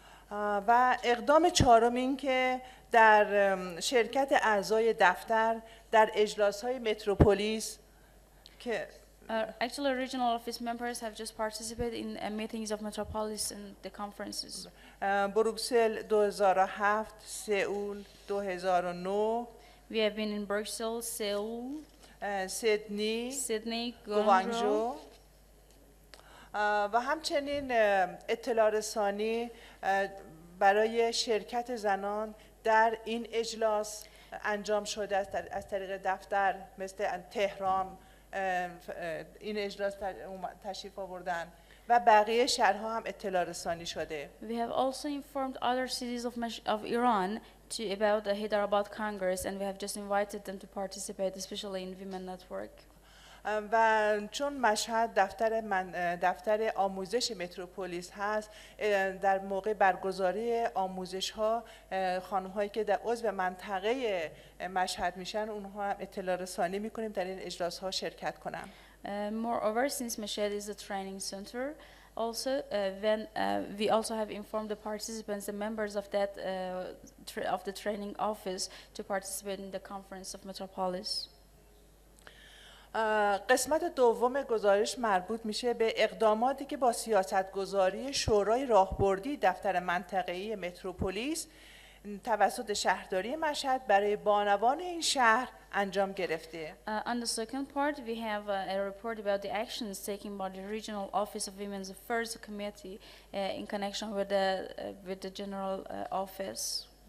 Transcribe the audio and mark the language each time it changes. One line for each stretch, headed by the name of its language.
Persian: و اقدام چهارم این که در شرکت اعضای دفتر در اجلاس‌های متروپولیس که
English: Actually, regional office members have just participated in meetings of Metropolis and the conferences.
Persian: بروکسل 2007 سئول 2009
English: We have been in Brussels, Seoul,
Persian: سیدنی
English: Sydney,
Persian: گوانجو
English: Guangzhou,
Persian: و همچنین اطلاع رسانی برای شرکت زنان در این اجلاس انجام شده است از طریق دفتر مثل تهران این اجلاس تشریف آوردن و بقیه شهرها هم اطلاع رسانی شده.
English: We have also informed other cities of Iran about the Hyderabad Congress, and we have just invited them to participate, especially in Women Network.
Persian: و چون مشهد دفتر آموزش متروپولیس هست، در موقع برگزاری آموزش ها خانم هایی که در عضو منطقه مشهد میشن اونها هم اطلاع رسانی میکنیم در این اجلاس ها شرکت کنن.
English: Moreover, since Mashhad is a training center, also we also have informed the participants, the members of that of the training office, to participate in the conference of Metropolis.
Persian: قسمت دوم گزارش مربوط میشه به اقداماتی که با سیاستگذاری شورای راهبردی دفتر منطقه‌ای متروپولیس توسط شهرداری مشهد برای بانوان این شهر انجام گرفته.
English: On the second part, we have a report about the actions taken by the Regional Office of Women's Affairs Committee in connection with the General Office.